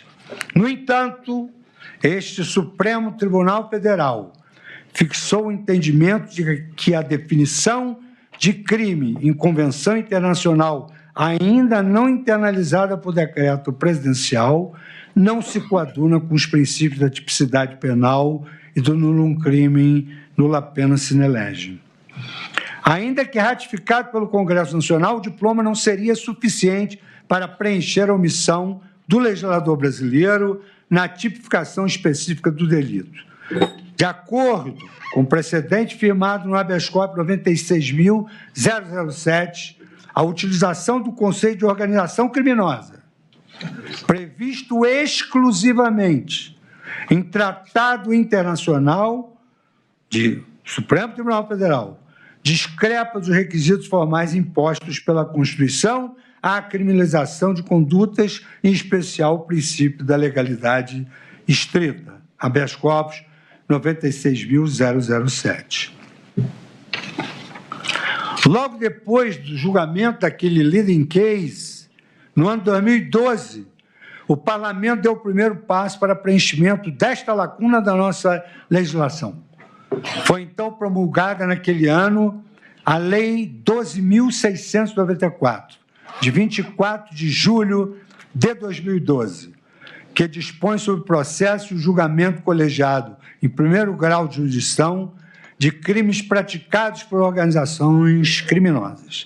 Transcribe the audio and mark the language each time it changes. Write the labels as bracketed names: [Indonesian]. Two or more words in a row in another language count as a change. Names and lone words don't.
[Portuguese] No entanto, este Supremo Tribunal Federal fixou o entendimento de que a definição de crime em convenção internacional ainda não internalizada por decreto presidencial não se coaduna com os princípios da tipicidade penal e do [Latin] nullum crimen, nulla pena sine lege. [Portuguese] Ainda que ratificado pelo Congresso Nacional, o diploma não seria suficiente para preencher a omissão do legislador brasileiro na tipificação específica do delito. De acordo com o precedente firmado no [Latin] habeas corpus [Portuguese] 96.007, a utilização do conceito de organização criminosa, previsto exclusivamente em tratado internacional de Supremo Tribunal Federal, discrepa dos requisitos formais impostos pela Constituição à criminalização de condutas, em especial o princípio da legalidade estrita, [Latin] habeas corpus 96.007. [Portuguese] Logo depois do julgamento daquele [English] leading case, [Portuguese] no ano de 2012, o Parlamento deu o primeiro passo para preenchimento desta lacuna da nossa legislação. Foi, então, promulgada naquele ano a Lei 12.694, de 24 de julho de 2012, que dispõe sobre o processo e julgamento colegiado em primeiro grau de jurisdição de crimes praticados por organizações criminosas.